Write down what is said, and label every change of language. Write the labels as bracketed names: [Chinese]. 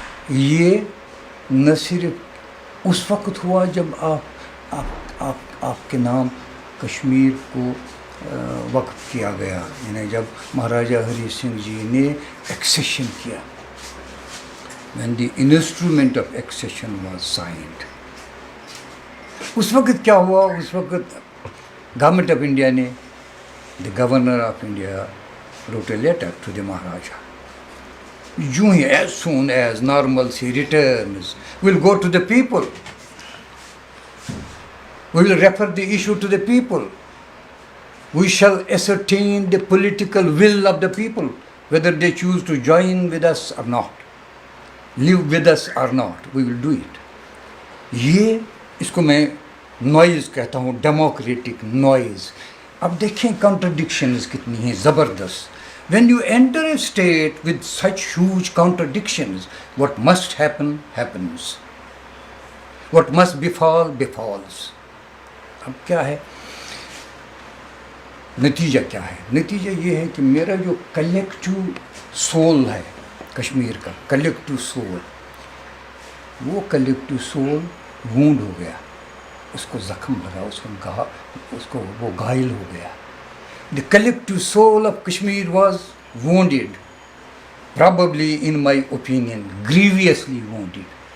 [Urdu] یہ نہ صرف اس وقت ہوا جب آپ کے نام کشمیر کو وقف کیا گیا، یعنی جب مہاراجہ ہری سنگھ جی نے ایکسیشن کیا، [English] when the instrument of accession was signed. [Urdu] اس وقت کیا ہوا؟ اس وقت گورنمنٹ آف انڈیا نے، [English] the governor of India wrote a letter to the Maharaja. یوں ہی as soon as normalcy returns, we'll go to the people. We will refer the issue to the people. We shall ascertain the political will of the people, whether they choose to join with us or not. Live with us or not, we will do it. [Urdu] یہ اس کو میں noise کہتا ہوں، democratic noise. اب دیکھیں contradictions کتنی ہیں زبردست. [English] When you enter a state with such huge contradictions, what must happen, happens. What must befall, befalls. [Urdu] اب کیا ہے نتیجہ؟ کیا ہے نتیجہ؟ یہ ہے کہ میرا جو کلیکٹیو سول ہے کشمیر کا، کلیکٹیو سول، وہ کلیکٹیو سول وونڈ ہو گیا. اس کو زخم لگا, اس کو وہ گھائل ہو گیا. [English] The collective soul of Kashmir was wounded, probably in my opinion, grievously wounded.